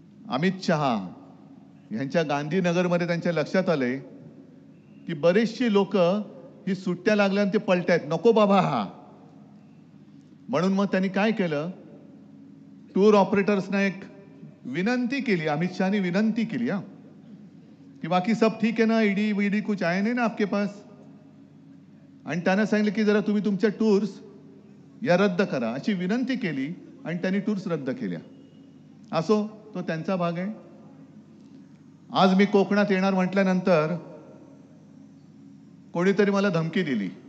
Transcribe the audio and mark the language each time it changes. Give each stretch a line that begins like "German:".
Marathi: अमित शहा यांच्या गांधीनगरमध्ये त्यांच्या लक्षात आले की बरेचशी लोक ही सुट्ट्या लागल्यानं ते पलटायत. नको बाबा हा. म्हणून मग त्यांनी काय केलं, टूर ऑपरेटर्सना एक विनंती केली. अमित शहानी विनंती केली की
Hindi: बाकी सब ठीक है ना, ईडी वीडी कुछ आए नहीं ना आपके पास.
Marathi: आणि त्यांना सांगितलं की जरा तुम्ही तुमच्या टूर्स या रद्द करा अशी विनंती केली आणि त्यांनी टूर्स रद्द केल्या. असो, तो त्यांचा भाग आहे. आज मी कोकणात येणार म्हटल्यानंतर कोणीतरी मला धमकी दिली.